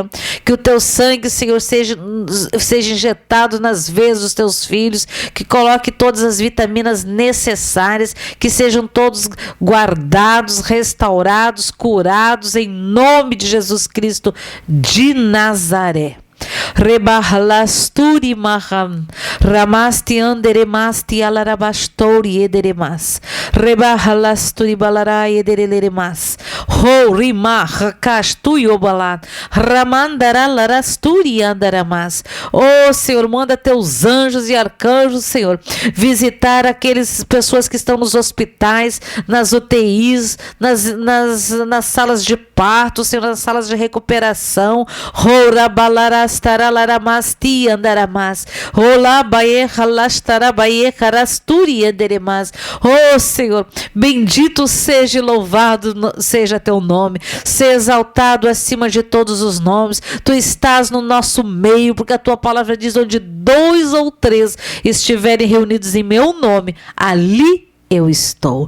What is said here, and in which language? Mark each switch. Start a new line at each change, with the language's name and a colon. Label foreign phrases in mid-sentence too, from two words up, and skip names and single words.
Portuguese: Que o Teu sangue, Senhor, seja injetado nas veias dos Teus filhos, que coloque todas as vitaminas necessárias, que sejam todos guardados, restaurados, curados em nome de Jesus Cristo de Nazaré. Rebahlasturi maham ramasti anderemasti alarabastori ederemas rebahlasturi balarai edereleremas ho rima rakastui obalat ramandara larasturi andaramas. Oh Senhor, manda Teus anjos e arcanjos, Senhor, visitar aquelas pessoas que estão nos hospitais, nas UTIs, nas salas de parto, Senhor, nas salas de recuperação. Ho rabalarastara laramasti andaramas. Olá baie halastara baie karasturi anderemas. Oh Senhor, bendito seja e louvado seja Teu nome, seja exaltado acima de todos os nomes. Tu estás no nosso meio, porque a Tua palavra diz: onde 2 ou 3 estiverem reunidos em meu nome, ali eu estou.